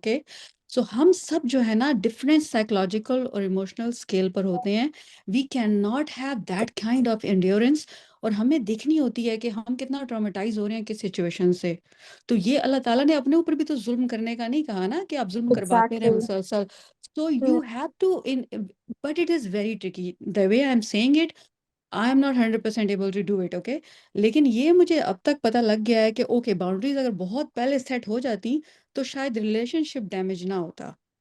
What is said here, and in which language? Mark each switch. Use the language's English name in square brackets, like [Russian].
[Urdu] Okay so ہم سب جو ہے نا ڈفرینٹ سائیکولوجیکل اور ایموشنل اسکیل پر ہوتے ہیں. [English] we can not have that kind of endurance, [Urdu] اور ہمیں دیکھنی ہوتی ہے کہ ہم کتنا ٹرامیٹائز ہو رہے ہیں کس سچویشن سے. تو یہ اللہ تعالیٰ نے اپنے اوپر بھی تو ظلم کرنے کا نہیں کہا نا کہ آپ ظلم کرواتے رہیں [English] exactly [Urdu] مسلسل. [English] So you have to but it is very tricky. The way I'm saying it, I am not 100% able to do it, okay? [Urdu] لیکن یہ مجھے اب تک پتہ لگ گیا ہے کہ اوکے باؤنڈریز اگر بہت پہلے سیٹ ہو جاتی تو شاید ریلیشن شپ ڈیمیج نہ ہوتا.